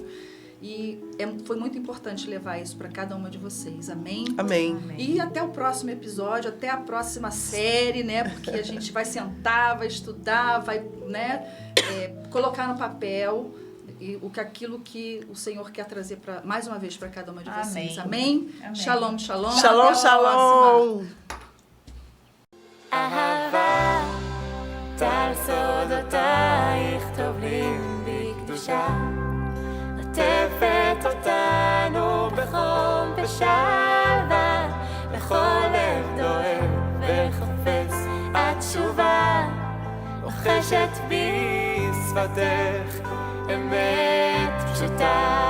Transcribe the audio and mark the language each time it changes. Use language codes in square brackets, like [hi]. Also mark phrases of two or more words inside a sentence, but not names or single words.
[pt] E foi muito importante levar isso para cada uma de vocês. Amém? Amém. E até o próximo episódio, até a próxima série, né? Porque a gente vai sentar, vai estudar, vai, né, colocar no papel aquilo que o Senhor quer trazer mais uma vez para cada uma de vocês. Amém? Amém. [he] שלום, שלום. שלום, שלום. אהבה, טל סודותייך טובלים בקדושה, עטפת אותנו בחום בשלווה, בכל לב דואב וחופץ התשובה, לוחשת בי שפתך אמת פשוטה.